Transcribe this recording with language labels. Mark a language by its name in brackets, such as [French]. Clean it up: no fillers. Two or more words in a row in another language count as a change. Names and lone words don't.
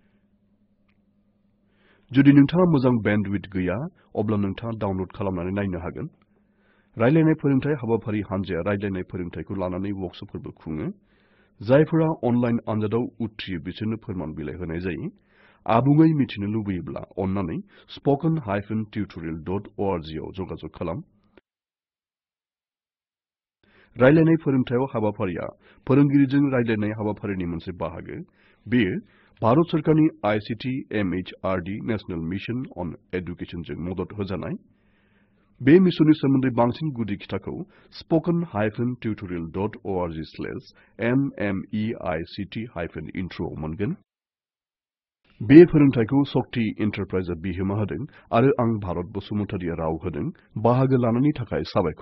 [Bodo] जुदि नोंथाङा मोजां बेन्डविड्थ गैया अब्ला नोंथाङा डाउनलड खालामनानै नायनो हागोन। रायज्लायनाय फोरोंथाय हाबाफारि हानजाया रायज्लायनाय फोरोंथायखौ लानानै वर्कसपफोरबो खुङो। जायफोरा अनलाइन आनजादाव उथ्रियो बिसोरनो फोरमान बिलाइ होनाय जायो। आबुङै मिथिनो लुबैयोब्ला अन्नानै spoken-tutorial.org आव जगाजग खालाम। रायज्लायनाय फोरोंथायाव हाबाफारिया फोरोंगिरिजों रायज्लायनाय हाबाफारिनि मोनसे बाहागो। बेयो भारत सरकारनि आईसीटी एमएचआरडी नेशनेल मिशन अन एडुकेशनजों मदद होजानाय। बे मिशननि सोमोन्दै बांसिन गुदि खिथाखौ spoken-tutorial.org/nmeict-intro आव मोनगोन। बे फोरोंथायखौ शक्ति एन्टारप्राइजआ बिहोमा होदों आरो आं भारत बसुमतारीआ राव होदों। बाहागो लानायनि थाखाय साबायखर।